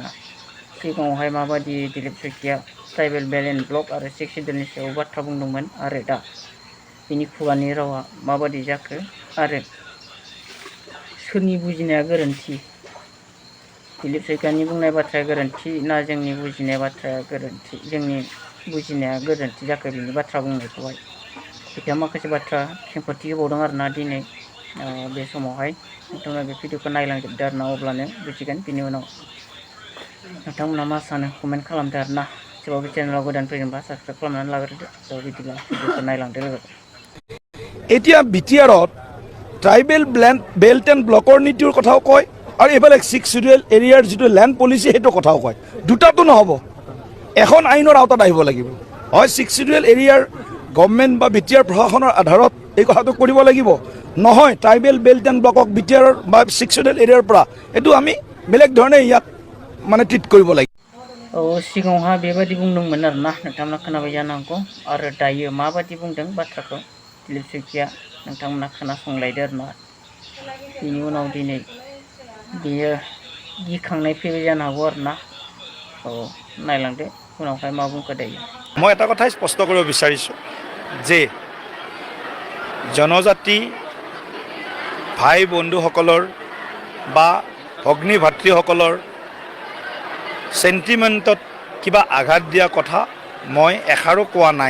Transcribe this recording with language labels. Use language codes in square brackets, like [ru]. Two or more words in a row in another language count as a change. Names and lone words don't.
[brx] सिगाङावहाय माबायदि दिलीप शइकिया [en] Tribal Belt and Block [brx] आरो 6 शिडिउलनि सायाव बाथ्रा बुंदोंमोन आरो दा बिनि खुगानि रावा माबायदि जाखो आरो सोरनि बुजिनाया गोरोन्थि, दिलीप शइकियानि बुंनाय बाथ्राया गोरोन्थि ना जोंनि बुजिनाय बाथ्राया गोरोन्थि, जोंनि बुजिनाया गोरोन्थि जाखो बिनि बाथ्रा बुंनायखौहाय बिथाङा माखासे बाथ्रा खेंफोरथि होबावदों आरोना दिनै बे समावहाय। नोंथांमोना बे भिडिअखौ नायलांजोबदो आरोना अब्लानो बुजिगोन। बिनि उनाव नोंथांमोना मा सानो कमेन्ट खालामदो आरोना। सोरबा बे चेनेलाव गोदान फैदोंबा साबस्क्राइब खालामनानै लाग्रोदो। थ' बिदिब्ला भिडिअखौ नायलांदो लोगो। [as] এতিয়া বিটিআৰত [en] Tribal Belt and Block [as] নীতিৰ কথাও কয় আৰু এইফালে 6 [en] Schedule Area [as] যিটো [en] land policy [as] সেইটো কথাও কয়। দুটাটো নহ'ব, এখন আইনৰ আওতাত আহিব লাগিব। হয় 6 [en] Schedule Area [as] গভৰ্ণমেণ্ট বা বিটিআৰ প্ৰশাসনৰ আধাৰত এই কথাটো কৰিব লাগিব, নহয় [en] Tribal Belt and Block [as] বিটিআৰৰ বা 6 [en] Schedule Area [as] পৰা এইটো আমি বেলেগ ধৰণে ইয়াক মানে ট্ৰিট কৰিব লাগিব। [brx] सिगाङावहा बेबायदि बुंदोंमोन आरोना नोंथांमोना खोनाबाय जानांगौ आरो दायो माबायदि बुंदों बाथ्राखौ दिलीप शइकिया नोंथांमोना खोनासंलायदो आरोना। बिनि उनाव दिनै बेयो गिखांनाय फैबाय जानो हागौ आरोना। नायलांदो उनावहाय मा बुंखो दायो। [as] মই এটা কথাই স্পষ্ট কৰিব বিচাৰিছোঁ যে জনজাতি ভাই বন্ধুসকলৰ বা ভগ্নী ভাতৃসকলৰ সেন্টিমেন্টত কিবা আঘাত দিয়া কথা মই এষাৰো কোৱা নাই।